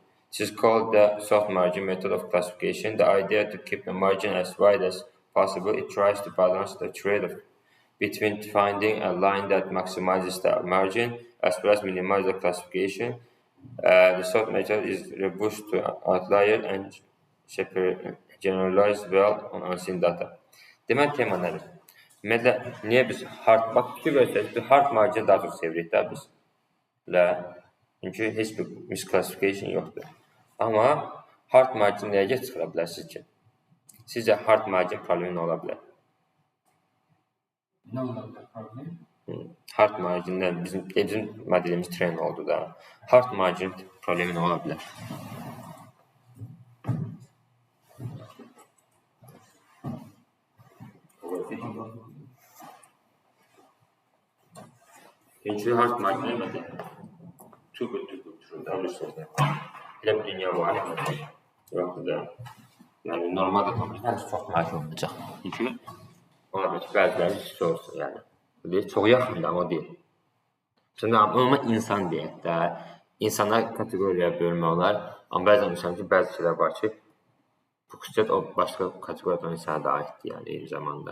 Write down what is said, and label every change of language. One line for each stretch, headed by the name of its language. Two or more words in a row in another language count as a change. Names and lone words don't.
English: This is called the soft margin method of classification. The idea to keep the margin as wide as possible, it tries to balance the trade-off between finding a line that maximizes the margin as well as minimize the classification. The soft method is robust to outlier and generalized well on unseen data.
Azerbaijani: Deməli tema nədir? Ümumiyyətlə, niyə biz fikir versək, biz
English: hard margin
Azerbaijani: daha çox sevirik də biz. Çünki heç bir misclassification yoxdur. Amma
English: hard margin
Azerbaijani: nəyə çıxıra bilərsiniz ki? Sizcə
English: hard margin
Azerbaijani: problemi nə ola bilər? Nə ola bilər problem?
English: Hard marginlə
Azerbaijani: bizim modelimiz train oldu da.
English: Hard margin
Azerbaijani: problemi nə ola bilər? Çünki
English: hard margin
Azerbaijani: nədir?
English: Too good to be true.
Azerbaijani: Elə bir dünya var. Yoxdur da. Yəni normal datamızda çox margin olacaq. Çünki ola bilər ki, bəziləri hiss olsun yəni. Çox yaxındır, amma deyil. Normal insan deyək də, insanlar kateqoriyaya bölmək olar, amma bəzən insan ki, bəzi şeylər var ki, bu xüsusiyyət o başqa kateqoriyadan insana da aiddir, yəni eyni zamanda.